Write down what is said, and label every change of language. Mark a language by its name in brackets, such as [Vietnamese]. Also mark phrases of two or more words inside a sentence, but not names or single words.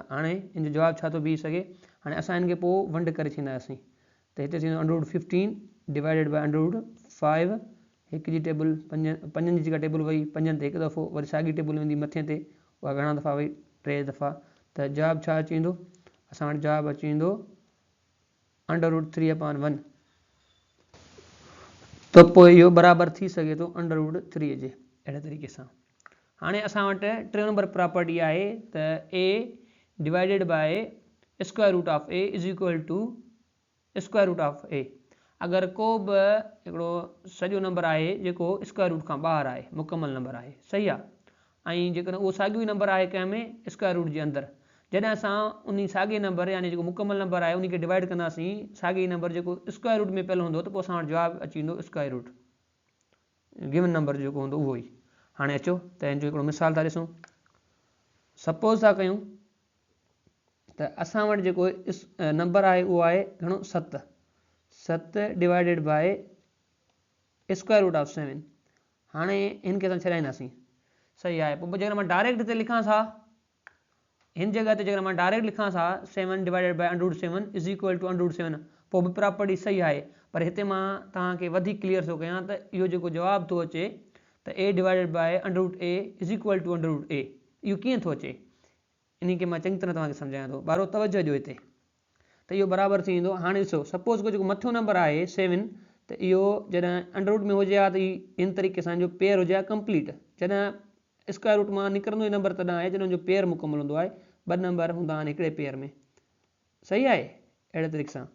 [Sindhi] हाणे इन जो जवाबु छा थो बीह सघे हाणे असां हिन खे पोइ वंड करे छॾींदासीं त हिते थींदो √15 [English] divided by [Sindhi] √5 हिकु जी टेबल पंजनि जी जेका टेबल वई पंजनि ते हिकु दफ़ो वरी साॻी टेबल वेंदी मथे ते उहा घणा दफ़ा वई 3 दफ़ा त जवाबु छा अची वेंदो असां वटि जवाबु अची वेंदो √3/1 त पोइ इहो बराबरि थी सघे थो √3 जे अहिड़े तरीक़े सां। हाणे असां वटि टे [English] number property [Sindhi] आहे त [English] a divided by square root of a is equal to square root of a. [Sindhi] अगरि को बि हिकिड़ो सॼो नंबर आहे जेको [English] square root [Sindhi] खां ॿाहिरि आहे मुकमल नंबर आहे सही आहे ऐं जेकॾहिं उहो साॻियो ई नंबर आहे कंहिंमें [English] square root [Sindhi] जे अंदरि जॾहिं असां उन साॻे नंबर यानी जेको मुकमल नंबर आहे उन खे डिवाइड कंदासीं साॻे नंबर जेको [English] square root [Sindhi] में पहिरियों हूंदो त पोइ असां वटि जवाबु अची वेंदो [English] square root given number [Sindhi] जेको हूंदो उहो ई। हाणे अचो त हिन जो हिकिड़ो मिसाल था ॾिसूं। सपोज़ था कयूं त असां वटि जेको नंबर आहे उहो आहे घणो [English] 7 divided by square root of 7. [Sindhi] हाणे हिन खे असां छॾाईंदासीं सही आहे। पोइ जेकर मां डायरेक्ट हिते लिखां हा हिन जॻह ते जेकर मां डायरेक्ट लिखां हा [English] 7 divided by √7 is equal to √7 [Sindhi] पोइ बि प्रॉपर्टी सही आहे पर हिते मां तव्हांखे वधीक क्लियर थो कयां त इहो जेको जवाबु थो अचे त [English] a divided by √a is equal to √a [Sindhi] इहो कीअं थो अचे इन खे मां चङी तरह तव्हांखे सम्झायां थो ॿारो तवजो ॾियो हिते त इहो बराबरि थी वेंदो। हाणे ॾिसो सपोज़ को जेको मथियों नंबर आहे 7 त इहो जॾहिं √ में हुजे हा त इन तरीक़े सां जो पेयर हुजे हा कंप्लीट जॾहिं [English] square root [Sindhi] मां निकिरंदो ई नंबर तॾहिं आहे जॾहिं जो पेयर मुकमल हूंदो आहे 2 नंबर हूंदा आहिनि हिकिड़े पेयर में सही आहे अहिड़े तरीक़े सां।